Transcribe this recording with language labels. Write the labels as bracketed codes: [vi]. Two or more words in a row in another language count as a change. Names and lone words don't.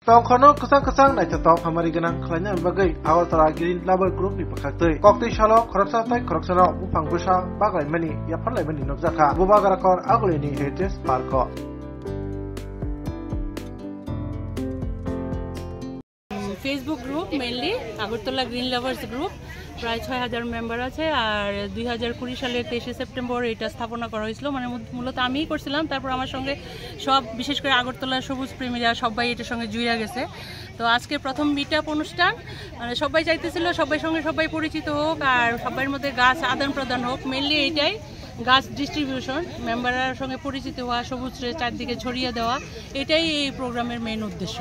[trp] Tongkhono kusang-kusang naitatok hamari ganang khlanya bagai Agartala Green Lover Group ni pakhaktei kokti shalok khoroksatai khoroksano bufang busa baglaimani yapharlaimani nokjaka bubagarakor agolini [en] heritage park [bn] ফেসবুক গ্রুপ মেইনলি আগরতলা গ্রিন লাভার্স গ্রুপ প্রায় ৬,০০০ মেম্বার আছে আর ২০২০ সালের ২৩শে সেপ্টেম্বর এটা স্থাপনা করা হয়েছিল মানে মূলত আমিই করছিলাম তারপর আমার সঙ্গে সব বিশেষ করে আগরতলার সবুজ প্রেমীরা সবাই এটার সঙ্গে জুড়ে গেছে তো আজকে প্রথম [en] meet up [bn] অনুষ্ঠান মানে সবাই চাইতেছিল সবাই সঙ্গে সবাই পরিচিত হোক আর সবার মধ্যে গাছ আদান প্রদান হোক মেইনলি এইটাই গাছ ডিস্ট্রিবিউশন মেম্বারের সঙ্গে পরিচিত হওয়া সবুজের চারদিকে ছড়িয়ে দেওয়া এটাই এই প্রোগ্রামের মেইন উদ্দেশ্য।